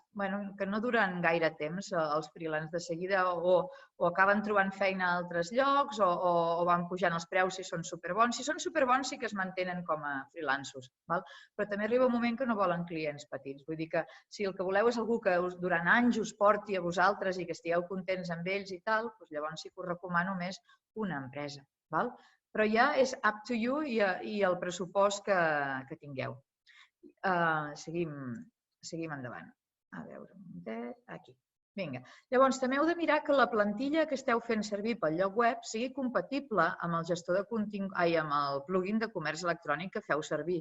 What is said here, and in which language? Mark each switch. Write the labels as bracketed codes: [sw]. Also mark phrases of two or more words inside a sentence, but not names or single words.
[ca] Que no duren gaire temps els freelance de seguida o acaben trobant feina a altres llocs o van pujant els preus si són superbons. Si són superbons sí que es mantenen com a freelances, però també arriba un moment que no volen clients petits. Vull dir que si el que voleu és algú que durant anys us porti a vosaltres i que estigueu contents amb ells i tal, llavors sí que us recomano més una empresa. Però ja és [en] up to you [ca] i el pressupost que tingueu. Seguim endavant. A veure, aquí. Vinga. Llavors, també heu de mirar que la plantilla que esteu fent servir pel lloc web sigui compatible amb el gestor de contingut, amb el plugin de comerç electrònic que feu servir.